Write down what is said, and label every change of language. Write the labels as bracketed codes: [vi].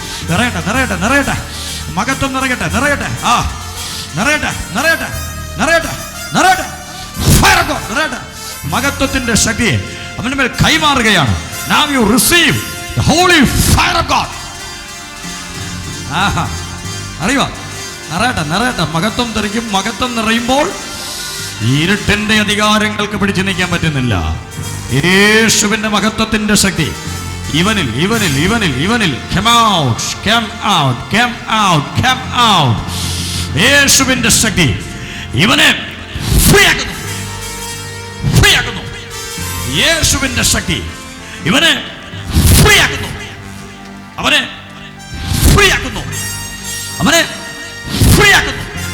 [ml] നിറയട്ടെ, നിറയട്ടെ, നിറയട്ടെ. മകത്വം നിറയട്ടെ, നിറയട്ടെ. ആ നിറയട്ടെ, നിറയട്ടെ, നിറയട്ടെ, നിറയട്ടെ, നിറയട്ടെ. മകത്വത്തിന്റെ ശക്തിയെ അവന്റെ മേൽ കൈമാറുകയാണ്. [en] Now you receive the holy fire of God. [ml] ആഹാ, അറിയുക. നിറയട്ടെ, നിറയട്ടെ. മകത്വം തെറിക്കും. മകത്വം നിറയുമ്പോൾ ഇരുട്ടിന്റെ അധികാരങ്ങൾക്ക് പിടിച്ചു നിൽക്കാൻ പറ്റുന്നില്ല. യേശുവിന്റെ മഹത്വത്തിന്റെ ശക്തി ഇവനിൽ, ഇവനിൽ, ഇവനിൽ, ഇവനിൽ. [en] Come out, come out, come out, come out. [ml] യേശുവിന്റെ ശക്തി ഇവനെ ഫ്രീ ആക്കുന്നു, ഫ്രീ ആക്കുന്നു. യേശുവിന്റെ ശക്തി ഇവനെ ഫ്രീ ആക്കുന്നു, അവനെ ഫ്രീ ആക്കുന്നു, അവനെ ഫ്രീ ആക്കുന്നു.